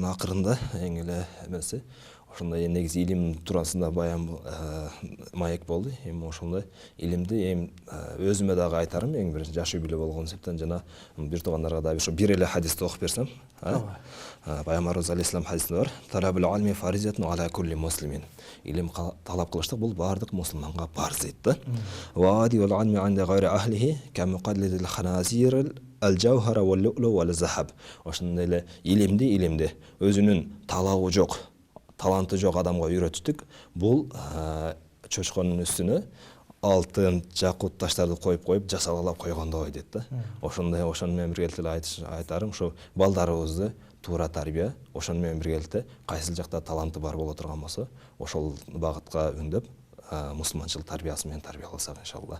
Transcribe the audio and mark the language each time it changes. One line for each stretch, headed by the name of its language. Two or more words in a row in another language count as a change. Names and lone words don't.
Kyrgyz: акырында эң эле эмеси ошондой негизи илим туурасында баян маек болду. Эми ошондой илимди эми өзүмө дагы айтарым, эң биринчи жаш үй бүлө болгон себептен жана бир туугандарга дагы ошо бир эле хадисти окуп берсем. Пайгамбарыбыз алейхиссалам хадисинде бар.
Arabic: طلب العلم فريضة على كل مسلم.
Kyrgyz: Илим талап кылыштык бул бардык мусулманга парз дейт да.
Arabic: وواضع العلم عند غير أهله كمقلد الخنازير الجوهر واللؤلؤ والذهب.
Kyrgyz: Ошондой эле илимди өзүнүн талабы жок, таланты жок адамга үйрөттүк. Бул чочконун үстүнө алтын, жакут таштарды коюп жасалгалап койгондой дейт да. Ошону менен биргеликте айтарым, ошо балдарыбызды туура тарбия, ошону менен биргеликте кайсыл жакта таланты бар боло турган болсо, ошол багытка үндөп мусулманчылык тарбиясы менен тарбияласак иншалла.